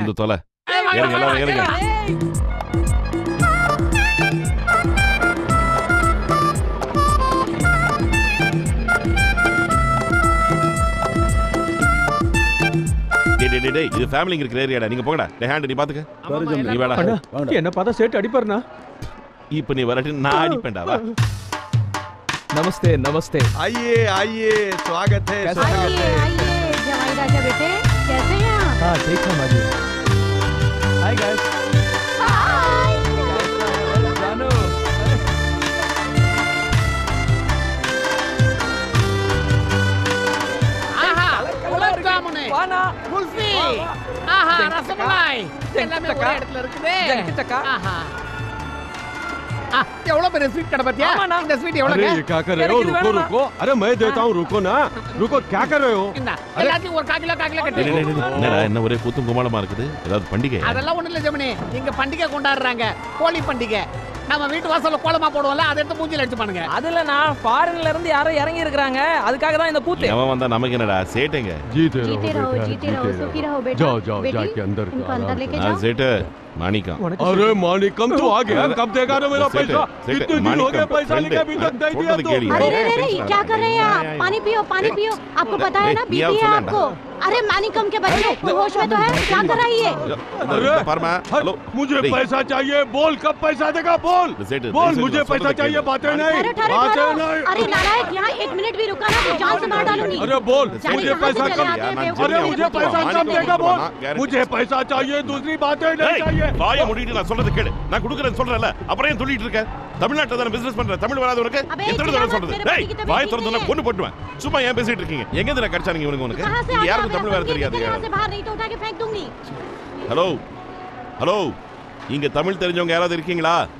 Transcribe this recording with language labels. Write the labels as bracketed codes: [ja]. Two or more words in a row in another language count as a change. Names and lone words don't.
[ta] வந்து தொலை ஏறுங்க. டேய் இது ஃபேமிலிங்க இருக்கிற ஏரியாடா. நீங்க போங்கடா. டேய் ஹேண்ட் நீ பாத்துக்க. நீ வேடா. என்ன பார்த்தா சேட்டு அடிப்பாருனா? இப்போ நீ வரட்டி நான் அடிப்பேன்டா. வா. [hi] नमस्ते नमस्ते। आइए स्वागत है। आइए जवाई राजा बेटे, कैसे हैं आप? हाँ ठीक है माजी। [en] Hi guys. [hi] हाय। जानो। [ta] ஆஹா குலாப் ஜாமுன், வானா குல்ஃபி, ஆஹா ரசமலாய் எல்லாமே ஒரே இடத்துல இருக்குது. ஆஹா எவ்வளவு பெரிய ஸ்வீட் கடை பாத்தியா? இந்த ஸ்வீட் எவ்வளவு? [hi] अरे क्या कर रहे हो? रुको। अरे मैं देता हूँ, रुको ना। रुको, क्या कर रहे हो? [ta] எல்லாத்தையும் ஒரு கால் கிலோ கட்டி. என்னடா என்ன ஒரே கூத்தும் குமாளமா இருக்குது? ஏதாவது பண்டிகை? அதெல்லாம் ஒண்ணு இல்ல ஜெமினி, இங்க பண்டிகை கொண்டாடுறாங்க, கோழி பண்டிகை. நம்ம வீட்டு வாசல்ல கோலமா போடுவோம்ல, அதை எடுத்து மூஞ்சில அடிச்சு பாருங்க. அதுல நான் ஃபாரின்ல இருந்து யாரோ இறங்கி இருக்காங்க, அதுக்காக தான் இந்த கூத்து. அவன் வந்தா நமக்கு என்னடா? சேட்டேங்க. [hi] जीते रहो सुखी रहो बेटा। जाओ जाके अंदर इनको अंदर लेके हां जाओ। सेठ मानिका। अरे मानिकम तू आ गया, कब देगा ना मेरा पैसा? इतने दिन हो गए पैसा लेके अभी तक नहीं दिया तो। अरे क्या कर रहे हैं आप? पानी पियो आपको पता है ना बीपी है आपको। अरे मानिकम के बच्चे होश में तो है, क्या कर रही है? अरे फरमा हेलो मुझे पैसा चाहिए, बोल कब पैसा देगा? बोल मुझे पैसा चाहिए, बातें नहीं। अरे नारायण यहाँ 1 मिनट भी रुका ना तो जान से मार डालूंगी। अरे बोल मुझे पैसा कब? अरे मुझे पैसा कब देगा? बोल मुझे पैसा चाहिए, दूसरी बातें नहीं चाहिए। [ta] வாயை மூடிட்டு நான் சொல்றது கேளு. நான் குடுக்குறேன்னு சொல்றேன்ல, அப்புறம் ஏன் சொல்லிட்டு இருக்க? தமிழ்நாட்டுல தான பிசினஸ் பண்ற, தமிழ் வராத உனக்கு எத்தனை தடவை சொல்றது? டேய் வாயை திறந்தா கொன்னு போடுவேன். சும்மா ஏன் பேசிட்டு இருக்கீங்க? எங்க இருந்து கடிச்சானீங்க இவனுக்கு? உனக்கு யாருக்கு தமிழ் வேற தெரியாது? ஹலோ இங்க தமிழ் தெரிஞ்சவங்க யாராவது இருக்கீங்களா?